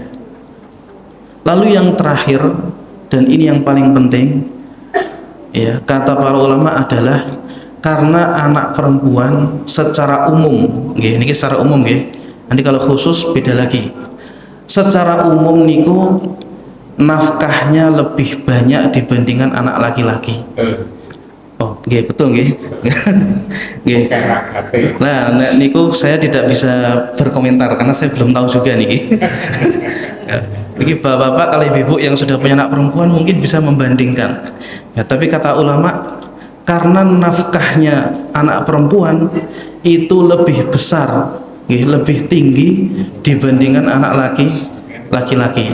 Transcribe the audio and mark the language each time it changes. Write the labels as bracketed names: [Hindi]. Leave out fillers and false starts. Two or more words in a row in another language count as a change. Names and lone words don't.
[Indonesian] Lalu yang terakhir, dan ini yang paling penting, ya, kata para ulama adalah karena anak perempuan secara umum, ini secara umum, nanti kalau khusus beda lagi. Secara umum niku nafkahnya lebih banyak dibandingkan anak laki-laki. Oh, betul [Javanese] nggih. Nggih. [Indonesian] Nah, niku saya tidak bisa berkomentar karena saya belum tahu juga niki. Niki bapak-bapak kalau ibu yang sudah punya anak perempuan mungkin bisa membandingkan. Ya, tapi kata ulama karena nafkahnya anak perempuan itu lebih besar, lebih tinggi dibandingkan anak laki-laki.